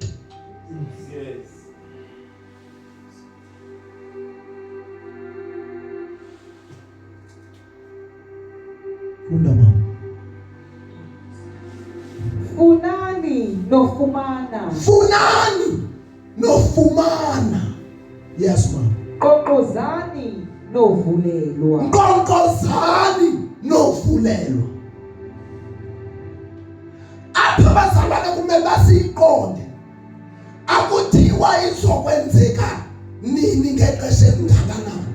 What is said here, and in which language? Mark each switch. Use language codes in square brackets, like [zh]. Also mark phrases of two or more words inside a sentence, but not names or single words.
[xh] Yes. Funda mama. Funani nofumana. Funani nofumana. [en] Yes ma'am. [xh] Qoqozani novulelwa. Qoqozani novulelwa. Apha bazalwane kumele basiqonde. Akuthiwa izokwenzeka nini ngexesha elingakanani.